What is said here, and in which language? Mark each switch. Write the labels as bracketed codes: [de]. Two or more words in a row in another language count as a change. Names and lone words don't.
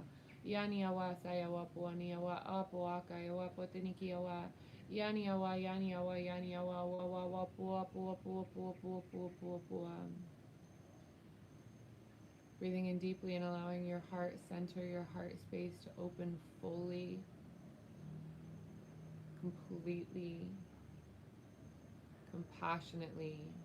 [en] Yani awa, sayawa, puani awa, apoaka awa, potiniki awa. Yani awa, yani awa, yani awa, wa, wa, pua, pua, pua, pua, pua, pua, pua, pua. Breathing in deeply and allowing your heart center, your heart space to open fully, completely, compassionately.